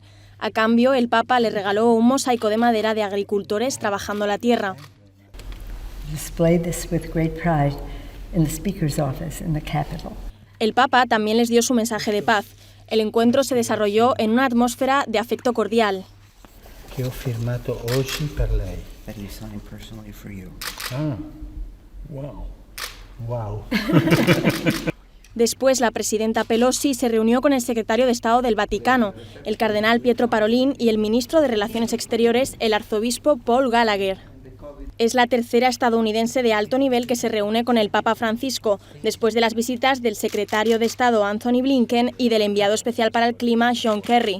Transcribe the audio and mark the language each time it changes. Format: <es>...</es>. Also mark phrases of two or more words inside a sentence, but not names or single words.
<es>A cambio, el Papa le regaló un mosaico de madera de agricultores trabajando la tierra. El Papa también les dio su mensaje de paz. El encuentro se desarrolló en una atmósfera de afecto cordial.</es> <it>Che ho firmato oggi per lei.</it> <en>That he signed personally for you. Ah, wow. Wow.</en> <es>Después, la presidenta Pelosi se reunió con el secretario de Estado del Vaticano, el cardenal Pietro Parolin, y el ministro de Relaciones Exteriores, el arzobispo Paul Gallagher. Es la tercera estadounidense de alto nivel que se reúne con el Papa Francisco, después de las visitas del secretario de Estado Antony Blinken y del enviado especial para el clima John Kerry.</es>